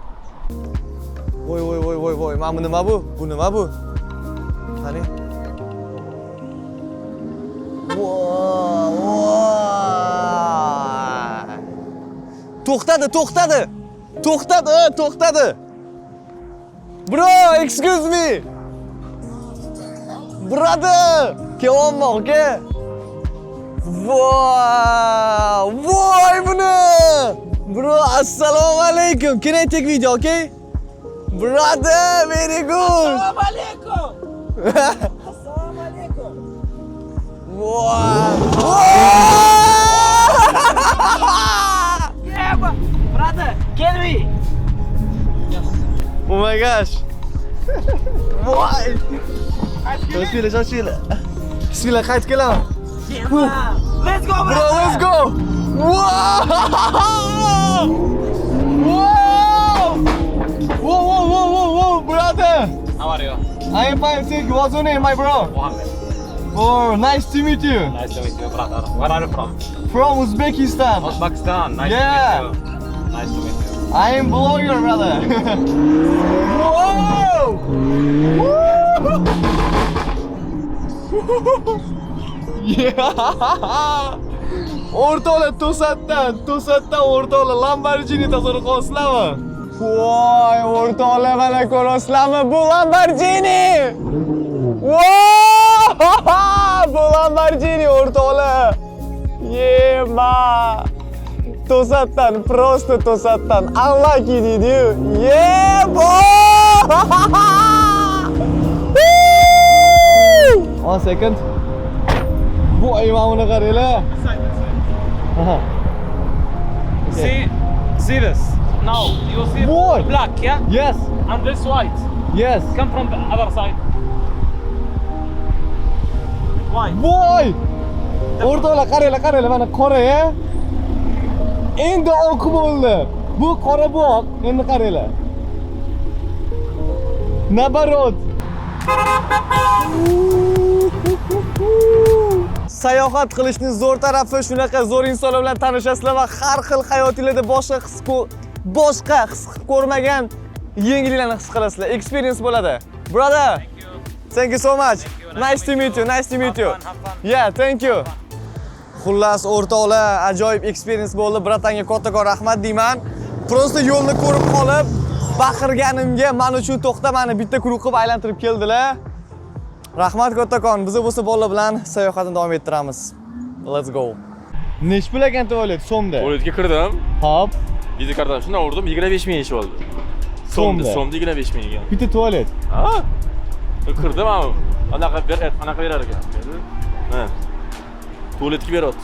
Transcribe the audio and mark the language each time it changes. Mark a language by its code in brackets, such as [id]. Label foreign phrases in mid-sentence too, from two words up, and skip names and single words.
[uz] Voy, mana bu nima bu? Bu nima bu? Qani? To'xtadi. [en] Bro, excuse me. Brother, [uz] kelyapman, aka. Voy buni. Bro, assalomu alaykum. [en] Can I take video, okay? Brother, very good. [uz] Assalomu alaykum. [en] Yeah, brother, can we? Oh my gosh. [uz] Voy. Shoshila. Bismillah, qayt kelaman. [en] Let's go, bro. Let's go. Whoa, brother. How are you? I am fine, thank you. What's your name, my bro? Mohammed. Oh, nice to meet you. Nice to meet you, brother. Where are you from? From Uzbekistan. Uzbekistan. Nice Yeah. to meet you. Nice to meet you. I am blogger, brother. Whoa! Yeah! [uz] O'rtoqlar to'satdan o'rtoqlar Lamborghini tasavvur qilasizlarmi? Voy, o'rtoqlar mana ko'rasizlarmi? Bu Lamborghini! Bu Lamborghini o'rtoqlar. Yema! To'satdan, prosta to'satdan. Unlucky deydi-yu. [en] Yeah, boy! 1 second. [uz] Voy, mana buni qaranglar. [en] See this. Now you see Boy. black, yeah? Yes. And this white. Yes. Come from the other side. Why? [uz] Voy! O'rtoqlar qaranglar, mana qora, endi oq bo'ldi. Bu qora bu oq. Endi qaranglar. Nabarot. Sayohat qilishning zo'r tarafi shunaqa zo'r insonlar bilan tanishasizlar va har xil hayotingizda boshqa his qilib ko'rmagan yengilliklarni his qilasizlar. Experience bo'ladi. [en] Brother, thank you so much. Nice to meet you. Nice to meet you. Yeah, thank you. [uz] Xullas, o'rtoqlar, ajoyib experience bo'ldi. Bratanga kattakon rahmat deyman. Prosta yo'lni ko'rib qolib, baqirganimga men uchun to'xtamani bitta guruh qilib aylantirib keldilar. Rahmat kattakon. Biz bo'lsa bolalar bilan sayohatni davom ettiramiz. [en] Let's go. [uz] Nech pul ekan tualet so'mda? Tualetga kirdim. Hop. Video kartadan shundan urdim, 25 ming ish bo'ldi. So'mda 25 ming ekan. Bitta tualet. Ha? Kirdim ham. Anaqa berar ekan. Ha. Tualetga beryapti.